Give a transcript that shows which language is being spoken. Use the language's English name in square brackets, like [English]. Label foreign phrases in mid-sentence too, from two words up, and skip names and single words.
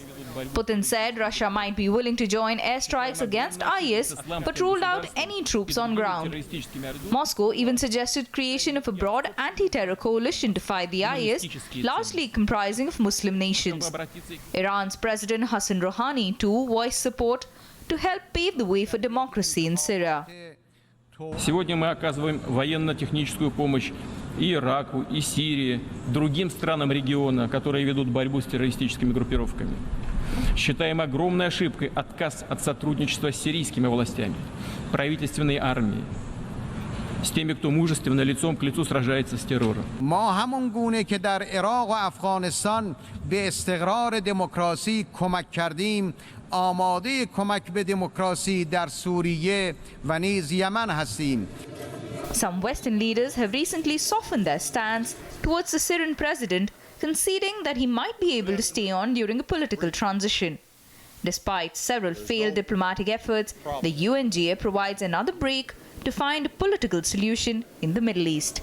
[English] Putin said Russia might be willing to join airstrikes against IS, but ruled out any troops on ground. Moscow even suggested creation of a broad anti-terror coalition to fight the IS, largely comprising of Muslim nations. Iran's President Hassan Rouhani too voiced support to help pave the way for democracy in Syria. [Russian] Сегодня мы оказываем военно-техническую помощь и Ираку, и Сирии, другим странам региона, которые ведут борьбу с террористическими группировками. Считаем огромной ошибкой отказ от сотрудничества с сирийскими властями, правительственной армией, с теми, кто мужественно лицом к лицу сражается с террором. [Persian] ما همون گونه که در عراق و افغانستان به استقرار دموکراسی کمک کردیم، آماده کمک به دموکراسی در سوریه و نیز یمن هستیم. [English] Some Western leaders have recently softened their stance towards the Syrian president, conceding that he might be able to stay on during a political transition. Despite several failed diplomatic efforts, the UNGA provides another break to find a political solution in the Middle East.